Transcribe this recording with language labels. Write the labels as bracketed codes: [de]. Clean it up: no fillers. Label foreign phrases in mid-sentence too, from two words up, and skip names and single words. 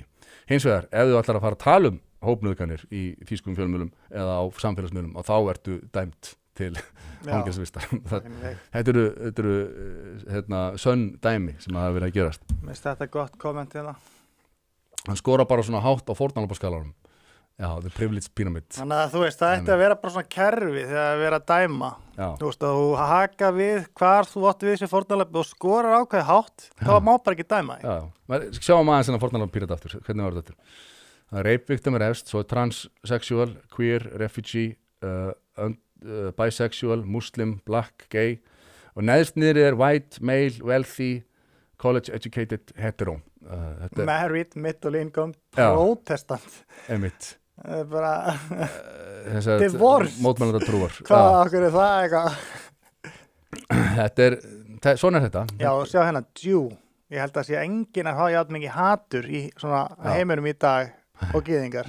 [is] Hins vegar, ef þú ætlar að fara að tala hópnauðganir í þýskum fjölmiðlum eða á samfélagsmiðlum og þá ertu dæmt til fangelsvistar. Þetta eru sönn dæmi sem hafa verið að gerast. Mér finnst þetta gott komment hérna. Hann skora bara svona hátt á fórnarlambaskalanum. Já, [en] the privilege pyramid. [is] Þannig að þú veist, það ætti að vera bara svona kerfi þegar að vera að dæma. Já. Þú veist, að þú haka við hvar þú átti við þessi fórnarlambi og skorar ákveði hátt, þá má bara ekki dæma. Já, sjáum aðeins þennan fórnarlambapyramid aftur. Hvernig var þetta aftur? [en] Rape victim [is] er efst, svo transsexual, [en] queer, refugee, bisexual, muslim, black, gay [is] og neðst niður er [en] white, male, wealthy, college educated, hetero. Married, middle income, protestant. [is] Einmitt. Bara divorce. Mótmælanda trúar. Hvað okkur er það eitthvað? Svona er þetta. Já, sjá hérna, Jew. Ég held að sé enginn að hafa játn mikið hatur í svona heiminum í dag og gyðingar.